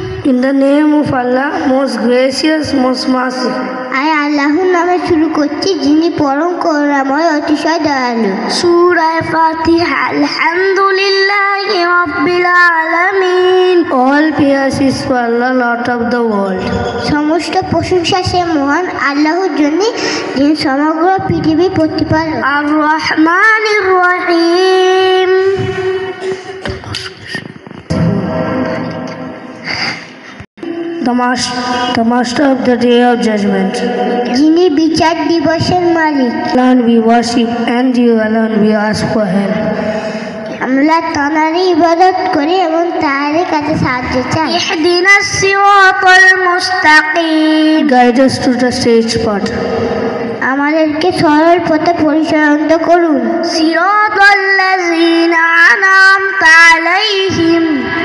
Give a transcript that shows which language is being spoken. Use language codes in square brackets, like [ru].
[en] In the name of Allah, most gracious, most merciful. [bn] আমি আল্লাহর নামে শুরু করছি, যিনি পরম করুণাময়, অতিশয় দয়ালু। [ar] সূরা ফাতিহা। আলহামদুলিল্লাহি রাব্বিল আলামিন। [en] All praise is for Allah, Lord of the world. [bn] সমস্ত প্রশংসা সে মহান আল্লাহর জন্য, যিনি সমগ্র পৃথিবী প্রতিপালক। [ar] আর রহমানির রহিম। [en] The master of the day of judgment. [bn] যিনি বিচার দিবসের মালিক। [en] Alone we worship and you alone we ask for help. [bn] আমরা তাঁরই ইবাদত করি এবং তাঁরই কাছে সাহায্য চাই। [ar] ইহদিনাস সিরাতাল মুস্তাকিম। [en] Guide us to the straight path. [bn] আমাদেরকে সরল পথে পরিচালিত করুন। [ar] সিরাতাল্লাযীনা আনআমতা আলাইহিম।